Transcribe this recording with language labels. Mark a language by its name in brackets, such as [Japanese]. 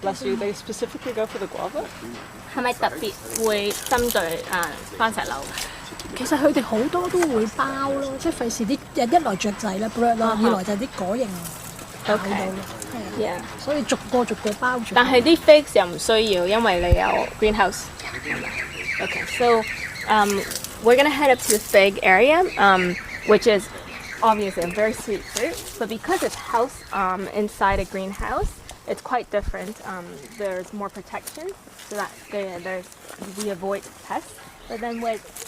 [English] Bless you. They specifically go for the guava. [Cantonese] 係咪特別會針對番石榴㗎？其實佢哋好多都會包咯，即係費事啲一來雀仔啦 bird 啦，二來就係啲果形咬到咯，係啊，所以逐個包住。但係啲 figs 又唔需要，因為你有 greenhouse。 [English] Okay, so we're gonna head up to the fig area, which is obviously a very sweet fruit, but because it's housed inside a greenhouse, it's quite different. There's more protection, so that we avoid pests. But then with